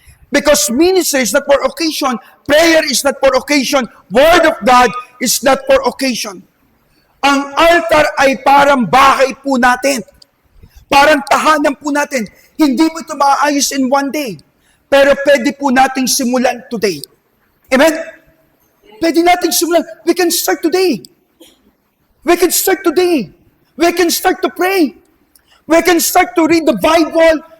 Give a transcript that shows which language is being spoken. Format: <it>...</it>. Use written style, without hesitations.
<en>Because ministry is not for occasion. Prayer is not for occasion. Word of God is not for occasion.</en> <tl>Ang altar ay parang bahay po natin. Parang tahanan po natin. Hindi mo ito maayos</tl> <en>in one day.</en> <tl>Pero pwede po nating simulan today. Amen? Pwede nating simulan.</tl> <en>We can start today. We can start today. We can start to pray. We can start to read the Bible.</en>